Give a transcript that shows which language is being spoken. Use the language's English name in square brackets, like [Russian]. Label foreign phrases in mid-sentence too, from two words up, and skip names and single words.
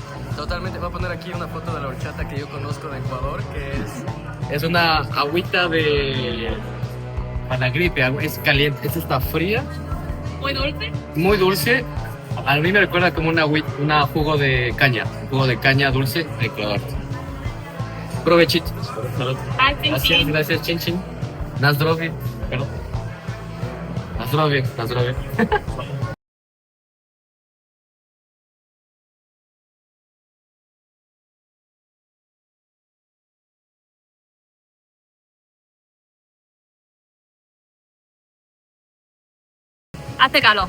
[Spanish] Totalmente, voy a poner aquí una foto de la horchata que yo conozco de Ecuador, que es una agüita para la gripe, es caliente. Esta está fría, Muy dulce. muy dulce. A mí me recuerda como una jugo de caña dulce de Ecuador. Provechito. Ay, sí, Gracias, sí. gracias, [Polish] Chin Chin. Na zdrowie. Perdón. Na zdrowie, na zdrowie. [Spanish] Hace calor.